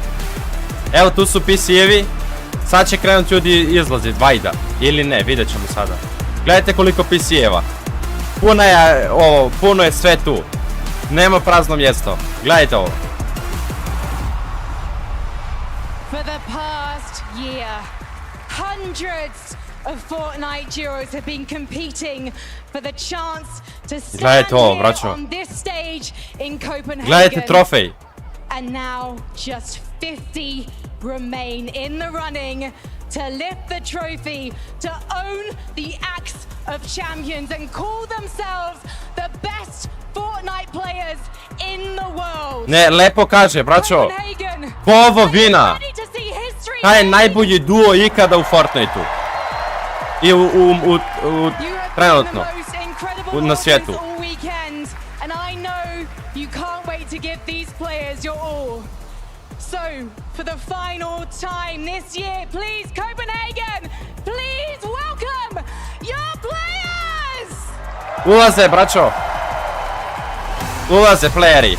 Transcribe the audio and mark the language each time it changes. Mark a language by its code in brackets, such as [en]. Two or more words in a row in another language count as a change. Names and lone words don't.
[bs] Evo tu su PC-evi. Sad će krenuti ljudi izlazit, vajda. Ili ne, vidjet ćemo sada. Gledajte koliko PC-eva. Puno je sve tu. Nema prazno mjesto. Gledajte ovo. [en] For the past year, hundreds of Fortnite duos have been competing for the chance to stand here on this stage in Copenhagen. [bs] Gledajte trofej. [en] And now just 50 remain in the running to lift the trophy, to own the Axe of Champions and call themselves the best Fortnite players in the world. [bs] Ne, lepo kaže, braćo. Ko ovo vina? Taj je najbolji duo ikada u Fortniteu. I trenutno. Na svijetu. [en] And I know you can't wait to give these players your all. So, for the final time this year, please, Copenhagen, please welcome your players! [bs] Ulaze, braćo. Ulaze playeri.